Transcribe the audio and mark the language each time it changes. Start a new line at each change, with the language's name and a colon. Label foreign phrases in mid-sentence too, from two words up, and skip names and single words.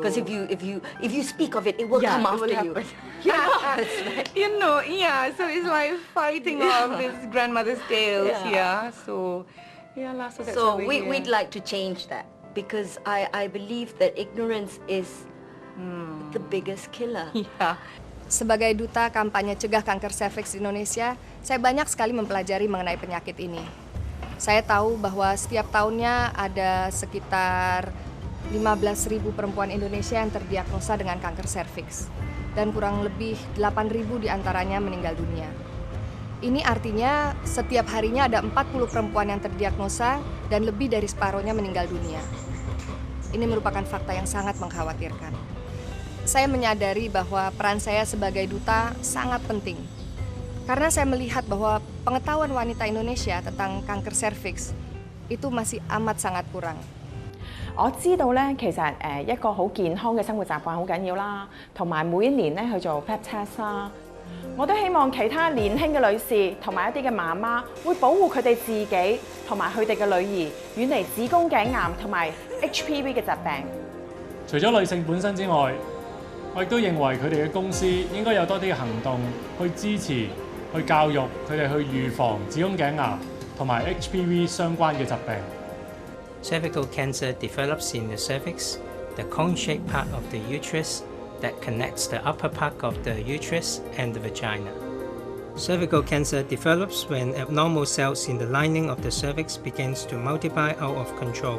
English: because if you speak of it, it will come after you. Yeah. You know, so it's like fighting off this grandmother's tales. So that's so we'd like to change that, because I believe that ignorance is the biggest killer.
Indonesian: Sebagai duta kampanye cegah kanker serviks di Indonesia, saya banyak sekali mempelajari mengenai penyakit ini. Saya tahu bahwa setiap tahunnya ada sekitar 15.000 perempuan Indonesia yang terdiagnosa dengan kanker serviks, dan kurang lebih 8.000 diantaranya meninggal dunia. Ini artinya setiap harinya ada 40 perempuan yang terdiagnosa dan lebih dari separuhnya meninggal dunia. Ini merupakan fakta yang sangat mengkhawatirkan. Saya menyadari bahwa peran saya sebagai duta sangat penting. Karena saya melihat bahwa pengetahuan wanita Indonesia tentang kanker serviks itu masih amat sangat kurang.
Cantonese: 我知道咧，其實一個好健康嘅生活習慣好緊要啦，同埋每一年咧去做
English: Pap test
Cantonese: 啦。我都希望其他年輕嘅女士同埋一啲嘅媽媽會保護佢哋自己同埋佢哋嘅女兒，遠離子宮頸癌同埋 HPV 嘅疾病。除咗女性本身之外，我亦都認為佢哋嘅公司應該有多啲嘅行動去支持、去教育佢哋去預防子宮頸癌同埋 HPV 相關嘅疾病。
English: Cervical cancer develops in the cervix, the cone-shaped part of the uterus that connects the upper part of the uterus and the vagina. Cervical cancer develops when abnormal cells in the lining of the cervix begins to multiply out of control.